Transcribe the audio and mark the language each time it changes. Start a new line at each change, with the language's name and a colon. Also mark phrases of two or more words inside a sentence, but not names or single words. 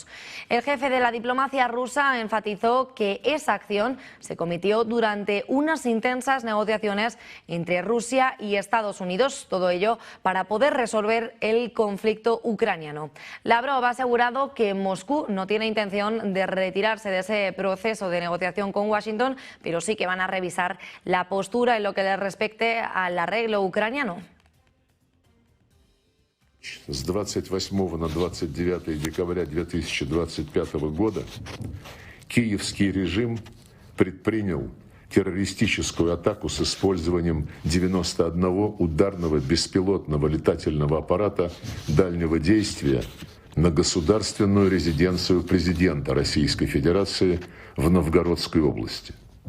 Spanish: El jefe de la diplomacia rusa enfatizó que esa acción se cometió durante unas intensas negociaciones entre Rusia y Estados Unidos, todo ello para poder resolver el conflicto ucraniano. Lavrov ha asegurado que Moscú no tiene intención de retirarse de ese proceso de negociación con Washington, pero sí que van a revisar la postura en lo que le respecte al arreglo ucraniano.
Russian: С 28 на 29 декабря 2025 года киевский режим предпринял террористическую атаку с использованием 91 ударного беспилотного летательного аппарата дальнего действия на государственную резиденцию президента Российской Федерации в Новгородской области.